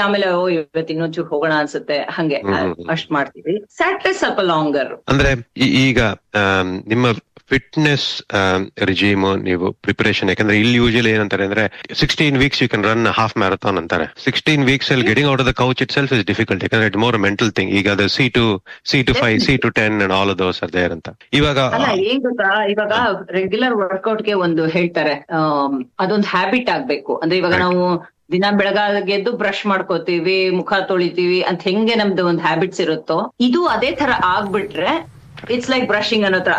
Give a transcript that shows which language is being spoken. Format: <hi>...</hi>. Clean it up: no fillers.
<kn>ಆಮೇಲೆ ಇವತ್ತು ಇನ್ನೊಂಚೂರು ಹೋಗೋಣ ಅನ್ಸುತ್ತೆ, ಹಂಗೆ ಅಷ್ಟ್ ಮಾಡ್ತೀವಿ. ಸ್ಯಾಟರ್ಡೇ ಸ್ವಲ್ಪ ಲಾಂಗರ್. ಅಂದ್ರೆ ಈಗ ನಿಮ್ಮ ಫಿಟ್ನೆಸ್ ರಿಜೀಮ್ ನೀವು ಪ್ರಿಪರೇಷನ್, ಯಾಕಂದ್ರೆ ಇಲ್ಲಿ ಯೂಶಲಿ ಏನಂತಾರೆ ಅಂದ್ರೆ</kn> <en>16 weeks you can run half marathon</en> <kn>ಅಂತಾರೆ.</kn> <en>16 weeks ಅಲ್ಲಿ getting out of the couch itself is difficult,</en> <kn>ಯಾಕಂದ್ರೆ</kn> <en>It more mental thing.</en> <kn>ಈಗ ಅದು</kn> <en>C to 5, C to 10 and all of those are there</en> <kn>ಅಂತ. ಇವಾಗ ಏನ್ ಗೊತ್ತಾ, ಇವಾಗ ರೆಗ್ಯುಲರ್ ವರ್ಕೌಟ್ ಗೆ ಒಂದು ಹೇಳ್ತಾರೆ, ಅದೊಂದು ಹ್ಯಾಬಿಟ್ ಆಗ್ಬೇಕು. ಅಂದ್ರೆ ಇವಾಗ ನಾವು ದಿನ ಬೆಳಗಾಗೆದ್ದು ಬ್ರಷ್ ಮಾಡ್ಕೋತೀವಿ, ಮುಖ ತೊಳಿತೀವಿ ಅಂತ ಹೆಂಗೆ ನಮ್ದು ಒಂದು ಹ್ಯಾಬಿಟ್ಸ್ ಇರುತ್ತೋ, ಇದು ಅದೇ ತರ ಆಗ್ಬಿಟ್ರೆ</kn> <en>it's like brushing</en> <kn>ಅನ್ನೋ ತರ.</kn>